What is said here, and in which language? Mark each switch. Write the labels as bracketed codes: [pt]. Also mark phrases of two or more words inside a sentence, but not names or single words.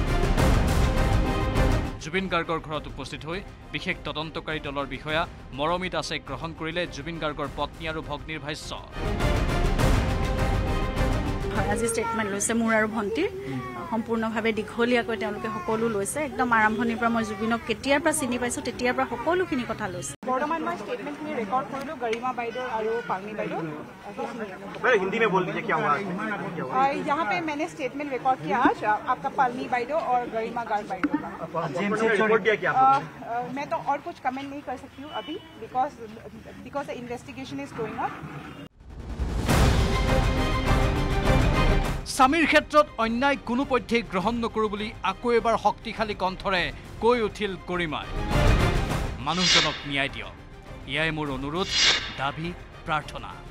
[as] জুবিন গাৰ্গৰ ঘৰত উপস্থিত হৈ বিশেষ তদন্তকাৰী দলৰ বিষয়া মৰমী দাসে গ্ৰহণ কৰিলে জুবিন গাৰ্গৰ পত্নী আৰু ভগ্নীৰ ভাষ্য আজি ষ্টেটমেণ্ট লৈছে মোৰ আৰু ভণ্টিৰ সম্পূৰ্ণভাৱে দীঘলীয়াকৈ তেওঁলোকে সকলো লৈছে একদম আৰম্ভণিৰ পৰা মই জুবিনক কেতিয়াৰ পৰা চিনি পাইছোঁ তেতিয়াৰ পৰা সকলোখিনি কথা লৈছে বৰ্তমান মই [en] statementখিনি record [as] কৰিলোঁ गरिमा বাইদেউ আৰু পাৰ্মি বাইদেউ [hi] हिंदी में बोल दीजिए क्या हुआ यहाँ पे मैंने [en] statement record [hi] किया आज आपका पार्मी बाइडो और गरिमा गार्ग बाइडो का मैं तो और कुछ कमेंट नहीं कर सकती हूँ अभी [en] because the investigation is going on [as] স্বামীৰ ক্ষেত্ৰত অন্যায় কোনো পধ্যেই গ্ৰহণ নকৰোঁ বুলি আকৌ এবাৰ শক্তিশালী কণ্ঠৰে কৈ উঠিল গৰিমাই মানুহজনক ন্যায় দিয়ক এয়াই মোৰ অনুৰোধ দাবী প্ৰাৰ্থনা